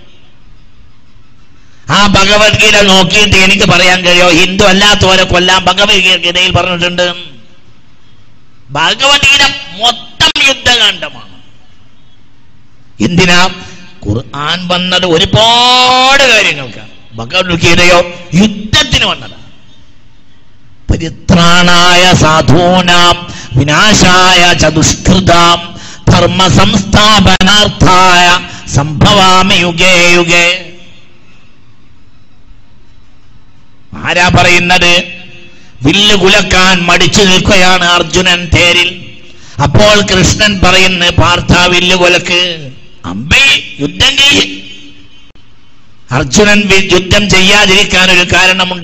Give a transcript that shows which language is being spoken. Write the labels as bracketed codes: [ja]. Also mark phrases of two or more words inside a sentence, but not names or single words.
[ml] ആ ഭഗവത്ഗീത നോക്കിയിട്ട് എനിക്ക് പറയാൻ കഴിയോ ഹിന്ദു അല്ലാത്തവരെ കൊല്ലാൻ ഭഗവത്ഗീതയിൽ പറഞ്ഞിട്ടുണ്ട്? ഭഗവത്ഗീത മൊത്തം യുദ്ധകാന്ഡമാണ്. എന്തിനാ? ഖുർആൻ വന്നത് ഒരുപാട് കാര്യങ്ങൾക്ക്. ഭഗവത്ഗീതയോ യുദ്ധത്തിന് വന്നതാണ്. [sa] പരിത്രാണായ സാധൂനാം വിനാശായ ചതുഷ്കൃതാം ധർമ്മ സംസ്ഥാപനാർത്ഥായ സംഭവാമി യുഗേ യുഗേ. [ml] ആരാ പറയുന്നത്? വില്ലുകുലക്കാൻ മടിച്ചു നിൽക്കുകയാണ് അർജുനൻ തേരിൽ. അപ്പോൾ കൃഷ്ണൻ പറയുന്നു, പാർത്ഥ വില്ലുകുലക്ക്, അമ്പേ യുദ്ധം ചെയ്യ്. അർജുനൻ യുദ്ധം ചെയ്യാതിരിക്കാൻ ഒരു കാരണമുണ്ട്.